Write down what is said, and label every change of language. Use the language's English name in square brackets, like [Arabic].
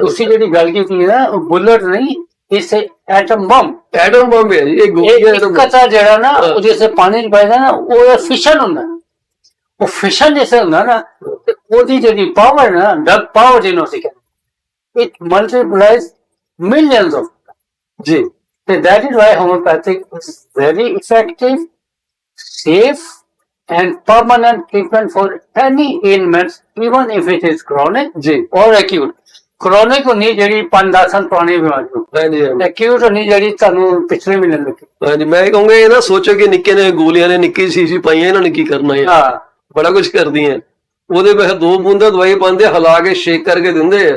[Punjabi] ਤੁਸੀਂ ਜਿਹੜੀ ਗੱਲ ਕੀਤੀ ਨਾ, ਬੁਲਟ ਨਹੀਂ, ਇਸ ਐਟਮ ਬੰਬ। ਐਟਮ ਬੰਬ ਹੈ ਜੀ ਇਹ ਗੋਲੀ। ਕਚਾ ਜਿਹੜਾ ਨਾ ਉਹ ਜਿਵੇਂ ਪਾਣੀ ਚ ਪਾਇਦਾ ਨਾ, ਉਹ ਫਿਸ਼ਨ ਹੁੰਦਾ। ਉਹ ਫਿਸ਼ਨ ਜੈਸੇ ਹੁੰਦਾ ਨਾ, ਤੇ ਉਹਦੀ ਜਿਹੜੀ ਪਾਵਰ ਨਾ, ਡਰਗ ਪਾਵਰ ਜਿਹਨੂੰ ਅਸੀਂ ਕਹਿੰਦੇ, [English] it multiplies millions of [Punjabi] ਜੀ। [English] ਤੇ that is why homeopathic is very effective, safe and permanent treatment for any ailments, even if it is chronic जी or acute. [Punjabi] Chronic होनी ਜਿਹੜੀ 5-10 ਸਾਲ ਪੁਰਾਣੀ ਬਿਮਾਰੀ, ਹਾਂਜੀ। acute ਹੋਣੀ ਜਿਹੜੀ ਤੁਹਾਨੂੰ ਪਿਛਲੇ ਮਹੀਨੇ ਲੱਗੀ। ਹਾਂਜੀ, ਮੈਂ ਕਹੂੰਗਾ ਇਹ ਨਾ ਸੋਚੋ ਕਿ ਨਿੱਕੇ ਨੇ ਗੋਲੀਆਂ ਨੇ ਨਿੱਕੀ ਸ਼ੀਸ਼ੀ ਪਾਈਆਂ, ਇਹਨਾਂ ਨੇ ਕੀ ਕਰਨਾ ਹੈ। ਹਾਂ, ਬੜਾ ਕੁਝ ਕਰਦੀਆਂ। ਉਹਦੇ ਵਿੱਚ 2 ਬੂੰਦਾਂ ਦਵਾਈ ਪਾਉਂਦੇ, ਹਿਲਾ ਕੇ ਸ਼ੇਕ ਕਰਕੇ ਦਿੰਦੇ ਆ।